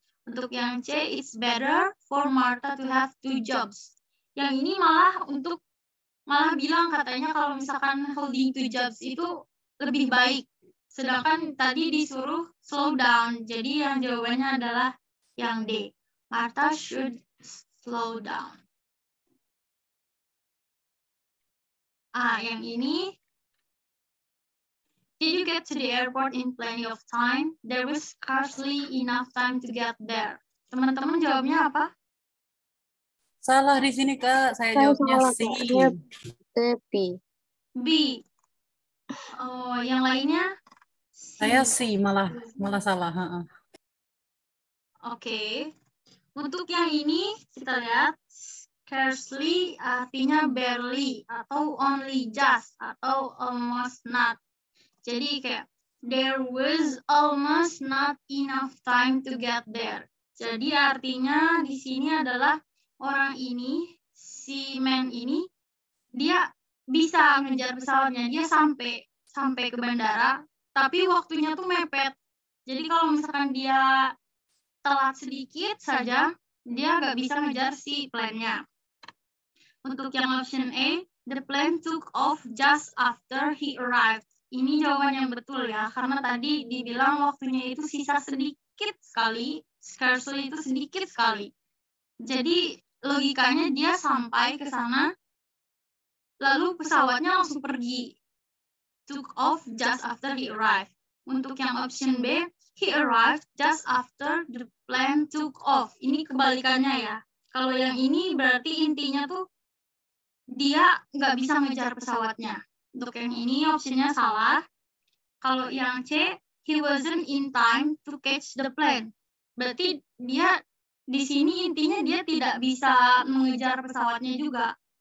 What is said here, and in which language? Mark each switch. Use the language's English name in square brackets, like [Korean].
[Indonesian] Untuk yang C, [English] it's better for Martha to have 2 jobs. [Indonesian] Yang ini malah bilang katanya kalau misalkan [English] holding 2 jobs [Indonesian] itu lebih baik. Sedangkan tadi disuruh [English] slow down. [Indonesian] Jadi yang jawabannya adalah yang D. [English] Martha should slow down. [Indonesian] Yang ini. [English] Did you get to the airport in plenty of time? There was scarcely enough time to get there. [Indonesian] Teman-teman jawabnya apa? Salah di sini, Kak. Saya jawabnya salah, C. Kak. B. B. Oh, yang lainnya? C. Saya C, malah salah. Oke. Untuk yang ini kita lihat scarcely artinya barely atau [English] only just atau almost not. [Indonesian] Jadi kayak [English] there was almost not enough time to get there. [Indonesian] Jadi artinya di sini adalah orang ini, si man ini, dia bisa ngejar pesawatnya, dia sampai ke bandara, tapi waktunya tuh mepet. Jadi kalau misalkan dia telat sedikit saja, dia nggak bisa ngejar si plane-nya. Untuk yang [English] option A, the plane took off just after he arrived. [Indonesian] Ini jawaban yang betul ya, karena tadi dibilang waktunya itu sisa sedikit sekali, scarcely itu sedikit sekali. Jadi logikanya dia sampai ke sana, lalu pesawatnya langsung pergi. [English] Took off just after he arrived. [Indonesian] Untuk yang [English] option B, he arrived just after the plane took off. [Indonesian] Ini kebalikannya ya. Kalau yang ini berarti intinya tuh dia nggak bisa ngejar pesawatnya. Untuk yang ini optionnya salah. Kalau yang C, [English] he wasn't in time to catch the plane. [Indonesian] Berarti dia di sini intinya dia tidak bisa mengejar pesawatnya juga.